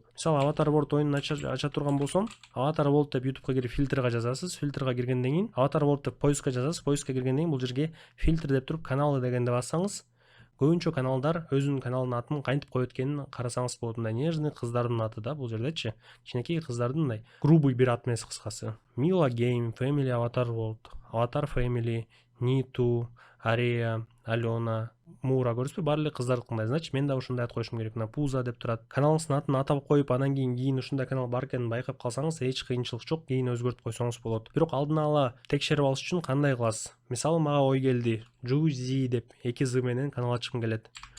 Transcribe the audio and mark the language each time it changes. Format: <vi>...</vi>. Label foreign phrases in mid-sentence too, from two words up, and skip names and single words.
<ky>Мисалы Avatar World оюнун ача турган болсом, Avatar World деп YouTubeга кирип фильтрга жазасыз. Фильтрга киргенден кийин Avatar World деп поискка жазасыз. Поискка киргенден кийин бул жерге фильтр деп туруп каналы дегенди бассаңыз, көбүнчө каналдар өзүнүн каналынын атын кантип коет экенин карасаңыз болот. Мындай нежный кыздардын аты да бул жердечи. Кичинекей кыздардын мындай грубый бир аты эмес, кыскасы. Mila Game, Family Avatar World, Avatar Family, Nitu, Aria, Алена, Мура, көрсөтпөй баары эле кыздардыкындай. Значит, мен да ушундай ат коюшум керек. Мына Пуза деп турат. Каналыңыздын атын атап коюп, анан кийин ушундай канал бар экенин байкап калсаңыз, эч кыйынчылык жок, кийин өзгөртүп койсоңуз болот. Бирок алдын ала текшерип алыш үчүн кандай кыласыз? Мисалы, мага ой келди. Juicy деп 2 з менен канал ачкым келет.</ky>